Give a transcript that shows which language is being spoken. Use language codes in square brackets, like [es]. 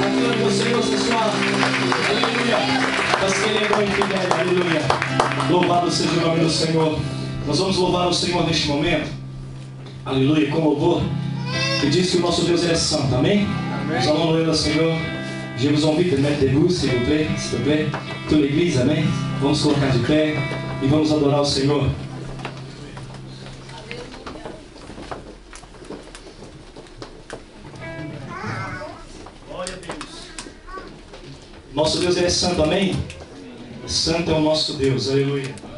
[pt] Aleluia. Louvado seja o nome do Senhor. Nós vamos louvar o Senhor neste momento, aleluia, com louvor, que diz que o nosso Deus é santo, amém? [fr] Nous allons louer le Seigneur. Je vous invite de mettre debout, s'il vous plaît, toute l'église, amém? [pt] Vamos colocar de pé e vamos adorar o Senhor. Glória a Deus. Nosso Deus é santo, amém? Santo é o nosso Deus, aleluia.